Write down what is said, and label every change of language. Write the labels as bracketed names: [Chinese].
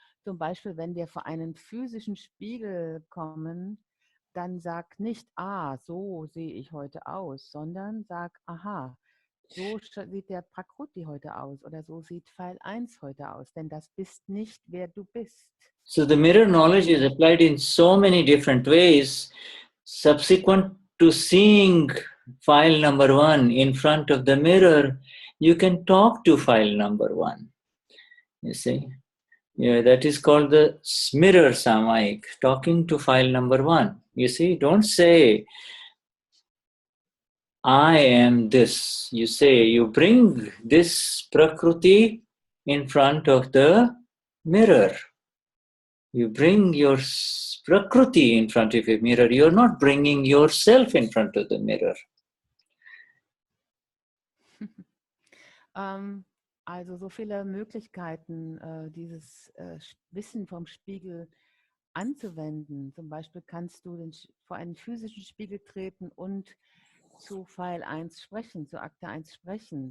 [German] Zum Beispiel, wenn wir vor einen physischen Spiegel kommen, dann sag nicht, so sehe ich heute aus, sondern sag, aha, so sieht der Prakruti heute aus oder so sieht Pfeil 1 heute aus, denn das bist nicht, wer du bist. [English] So the mirror knowledge is applied in so many different ways. Subsequent to seeing file number 1 in front of the mirror, you can talk to file number 1. You see? Yeah, that is called the mirror samayik, talking to file number 1. You see, don't say, I am this. You say, you bring this prakruti in front of the mirror. You bring your prakruti in front of a mirror. You're not bringing yourself in front of the mirror. [German] Also so viele Möglichkeiten, dieses Wissen vom Spiegel anzuwenden. Zum Beispiel kannst du vor einen physischen Spiegel treten und zu Pfeil 1 sprechen, zu Akte 1 sprechen.